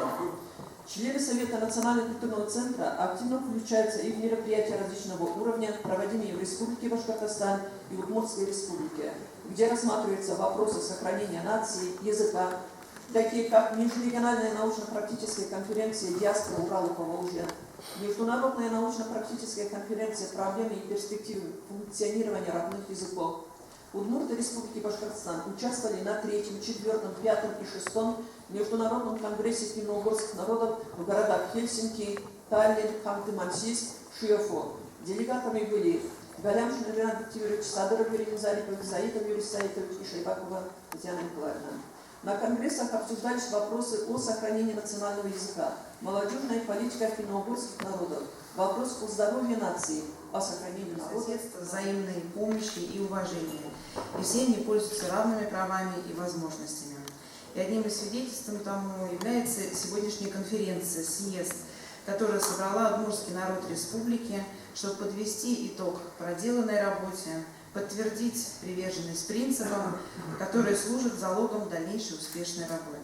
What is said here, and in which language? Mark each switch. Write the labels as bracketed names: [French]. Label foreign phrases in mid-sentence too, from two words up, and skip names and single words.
[Russian] Члены Совета Национального культурного центра активно включаются и в мероприятия различного уровня, проводимые в Республике Башкортостан и Удмуртской республике, где рассматриваются вопросы сохранения нации, языка, такие как межрегиональная научно-практическая конференция «Диаспора Урала и Поволжья», международная научно-практическая конференция «Проблемы и перспективы функционирования родных языков». Удмурты Республики Башкортостан участвовали на 3-м, 4-м, 5-м и 6-м Международном конгрессе финно-угорских народов в городах Хельсинки, Таллин, Ханты-Мансийск, Шиофо. Делегатами были Галямшин Ренат Тимирович, Садыров Юрий Зарипов, Заитов Юрий Саитович и Шайбакова Татьяна Николаевна. На конгрессах обсуждались вопросы о сохранении национального языка, молодежная политика финно-угорских народов, вопрос о здоровье нации, о сохранении народа, взаимной помощи и уважения. И все они пользуются равными правами и возможностями. И одним из свидетельств тому является сегодняшняя конференция, съезд, которая собрала удмуртский народ республики, чтобы подвести итог проделанной работе, подтвердить приверженность принципам, которые служат залогом дальнейшей успешной работы.